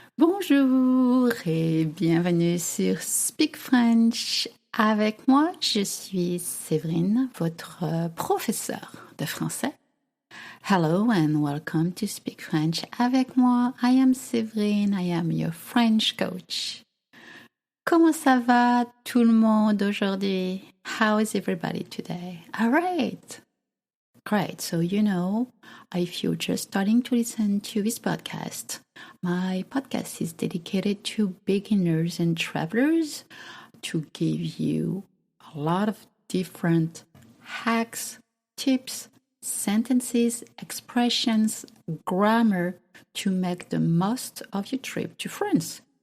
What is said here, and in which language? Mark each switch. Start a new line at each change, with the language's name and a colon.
French: Bonjour et bienvenue sur Speak French avec moi. Je suis Séverine, votre professeure de français.
English: Hello and welcome to Speak French avec moi. I am Séverine, I am your French coach.
French: Comment ça va tout le monde aujourd'hui?
English: How is everybody today? All right. Great. So, if you're just starting to listen to this podcast, my podcast is dedicated to beginners and travelers to give you a lot of different hacks, tips, sentences, expressions, grammar to make the most of your trip to France.